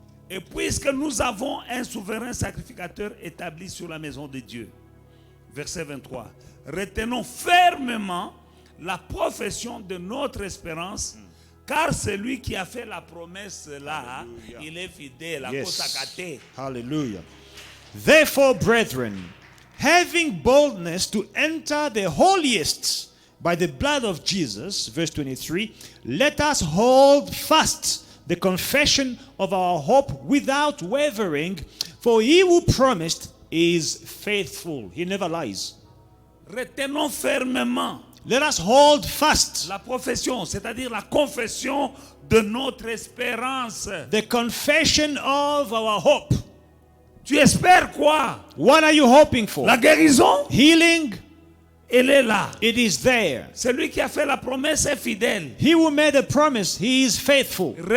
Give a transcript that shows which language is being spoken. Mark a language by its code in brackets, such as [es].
[fr] Et puisque nous avons un souverain sacrificateur établi sur la maison de Dieu, verset 23, retenons fermement la profession de notre espérance, car celui qui a fait la promesse là, il est fidèle. À cause de Hallelujah. [en] Therefore, brethren, having boldness to enter the holiest by the blood of Jesus, verse 23, let us hold fast the confession of our hope without wavering, for he who promised is faithful. He never lies. [fr] Retenons fermement [en] Let us hold fast [fr] la profession, c'est-à-dire la confession de notre espérance. [en] the confession of our hope. [fr] Tu espères quoi? [en] What are you hoping for? [fr] La guérison, [en] Healing? [fr] elle est là. [en] It is there. [fr] Celui qui a fait la promesse est fidèle. [en] He who made a promise, he is faithful.